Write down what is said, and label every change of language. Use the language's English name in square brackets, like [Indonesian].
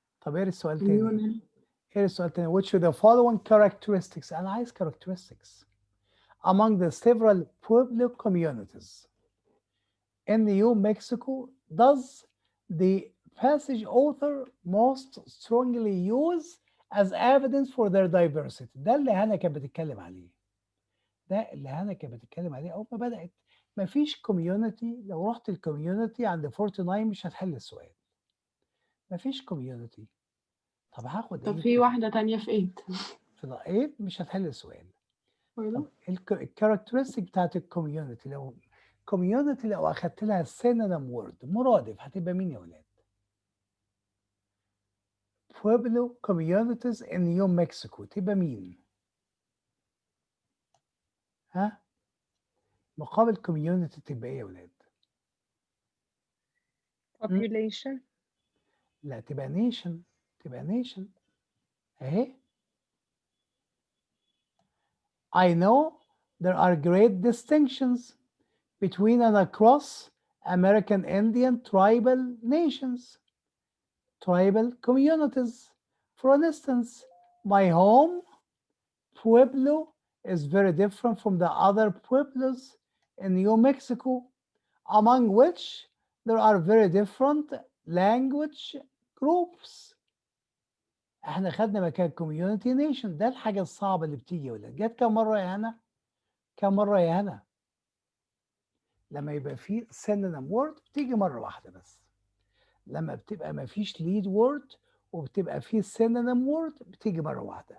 [Arabic] طب ايه السؤال تاني؟ ايه السؤال تاني؟ [English] which of the following characteristics [Arabic] أنا عايز [English] characteristics among the several Pueblo communities in New Mexico does the passage author most strongly use as evidence for their diversity. [Arabic] ده اللي هنا كانت بتتكلم عليه. أول ما بدأت مفيش كوميونتي. لو رحت الكوميونتي عند 49 مش هتحل السؤال. مفيش كوميونتي. طب هاخد طب في واحدة تانية في 8. في 8 مش هتحل السؤال. طب الكاركترستيك بتاعت الكوميونتي لو اخدت لها synonym word مرادف هتبقى مين يا ولاد؟ [English] Pueblo communities in New Mexico [Arabic] تبقى مين؟ ها؟ مقابل community تبقى ايه يا ولاد؟ [English] population. [Arabic] لا تبقى nation. اهي. [English] I know there are great distinctions between and across American Indian tribal nations, tribal communities. For instance, my home pueblo is very different from the other pueblos in New Mexico, among which there are very different language groups. [Arabic] احنا خدنا مكان community nation. ده الحاجة الصعبة اللي بتيجي يا ولاد. جت كم مرة يا هنا؟ كم مرة يا هنا؟ لما يبقى في synonym word بتيجي مرة واحدة بس. لما بتبقى ما فيش lead word وبتبقى في synonym word بتيجي مرة واحدة.